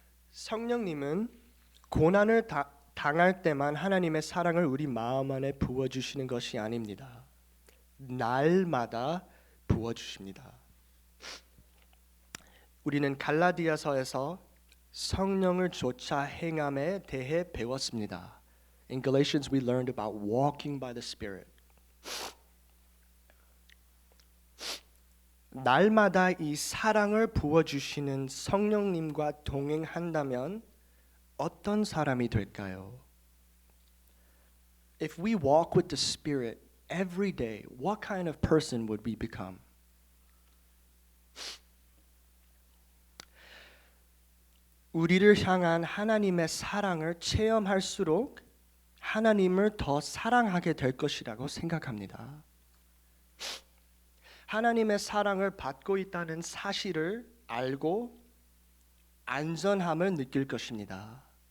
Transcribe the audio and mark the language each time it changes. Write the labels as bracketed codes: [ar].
[ko] 성령님은 고난을 당할 때만 하나님의 사랑을 우리 마음 안에 부어주시는 것이 아닙니다. 날마다 부어주십니다. 우리는 갈라디아서에서 성령을 쫓아 행함에 대해 배웠습니다. [en] In Galatians we learned about walking by the Spirit. [ko] 날마다 이 사랑을 부어주시는 성령님과 동행한다면 어떤 사람이 될까요? [en] If we walk with the Spirit every day, what kind of person would we become? [ko] 우리를 향한 하나님의 사랑을 체험할수록 하나님을 더 사랑하게 될 것이라고 생각합니다. 하나님의 사랑을 받고 있다는 사실을 알고 안전함을 느낄 것입니다.